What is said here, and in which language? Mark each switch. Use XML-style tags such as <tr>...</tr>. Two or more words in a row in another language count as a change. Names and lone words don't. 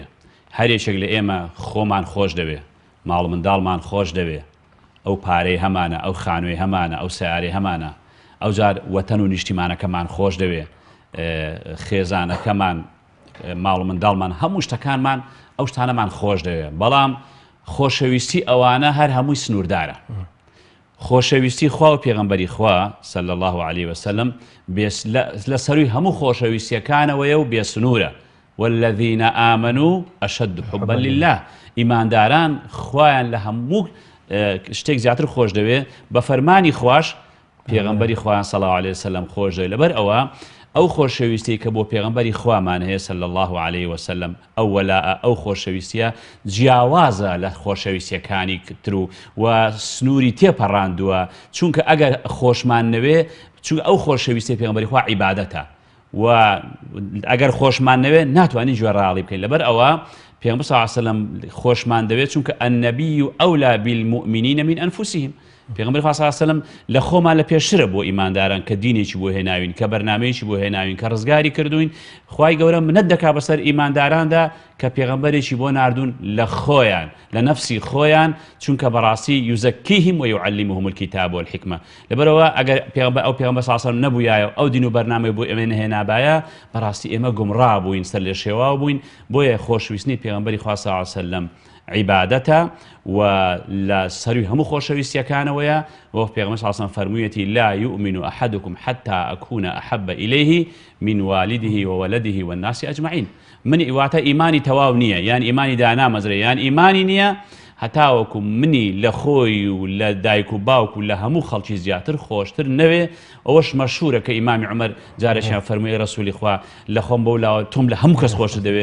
<ckb>هەرێکێک لە ئێمە خۆمان خۆش دەوێ، ماڵ منداڵمان خۆش دەوێ، ئەو پارەی هەمانە، ئەو خانووی هەمانە، ئەو سیارەی هەمانە، ئەو جار وەتەن و نیشتیمانەکەمان خۆش دەوێ، خێزانەکەمان، ماڵ منداڵمان، هەموو شتەکانمان ئەو شتانەمان خۆش دەوێ. بەڵام خۆشەویستی ئەوانە هەر هەمووی سنووردارە. خۆشەویستی خوا و پێغەمبەری خوا</ckb> <ar>صلی الله عليه وسلم</ar> <ckb>لە سەروی هەموو خۆشەویستیەکانەوەیە و بێسنوورە.</ckb> <ar>والذین آمنوا أشد حبا لله.</ar> <ckb>ئیمانداران خوایان لە هەموو شتێک زیاتر خۆش دەوێ بە فەرمانی خوش پێغەمبەری خوایان</ckb> <ar>صلی الله عليه وسلم</ar> <ckb>خۆش دەوێ. لەبەر ئەوە ئەو خۆشەویستی کە بۆ پێغەمبەری خوامان هەیە</ckb> <ar>صلی الله عليه وسلم</ar> <ckb>ئەو وەلاء ئەو خۆشەویستیە جیاوازە لە خۆشەویستیەکانی تر و سنووری تێپەڕاندووە. چونکە ئەگەر خۆشمان نەوێ چونکە ئەو خۆشەویستی پێغەمبەری خوا عیبادەتە و ئەگەر خۆشمان نەوێ ناتوانین گوێڕاڵی بکەین. لەبەر ئەوە پێغەمبەر</ckb> <ar>صلی الله عليه وسلم</ar> <ckb>خۆشمان دەوێت چونکە</ckb> <ar>النبی أولى بالمؤمنین من أنفسهم.</ar> <ckb>پێغەمبەر خوا</ckb> <ar>صلی الله عليه وسلم</ar> <ckb>لە خۆمان لە پێشترە بۆ ئیمانداران کە دینێکی بۆ هێناوین، کە بەرنامەیەکی بۆ هێناوین، کە ڕزگاری کردوین. خوای گەورە منەت دەکا بەسەر ئیمانداراندا کە پێغەمبەرێکی بۆ ناردوون لە خۆیان، لە نەفسی خۆیان، چونکە بەڕاستی</ckb> <ar>یوزەکیهم ویعلمهم الکتاب والحکمە.</ar> <ckb>لەبەرەوە ئەگەر ئەو پێغەمبەر</ckb> <ar>صلی الله عليه وسلم</ar> <ckb>نەبووایە ئەو دین و بەرنامەی بۆ ئێمە نهێنابایە بەڕاستی ئێمە گومڕا بووین، سەر لێ شێوا بووین. بۆیە خۆشویستنی پێغەمبەری خوا</ckb> <ar>صلی الله عليه وسلم</ar> <ckb>عیبادەتە و لە سەروی هەموو خۆشەویستیەکانەوەیە. وە پێغەمبەر</ckb> <ar>صلی الله عليه وسلم فەرموویەتی لا يؤمن أحدكم حتى أكون أحب إليه من والده وولده والناس أجمعين.</ar> <ckb>من واتە ئیمانی تەواو نییە، یان ئیمانی دانامەزرێ، یان ئیمانی نییە هەتاوەکو منی لە خۆی و لە دایک و باوک و لە هەموو خەڵکی زیاتر خۆشتر نەوێ. ئەوەش مەشهورە کە ئیمامی عومەر جارێکیان فەرمووی ڕەسوولی خوا لە خۆم بەولاوە تۆم لە هەموو کەس خۆشت دەوێ.</ckb>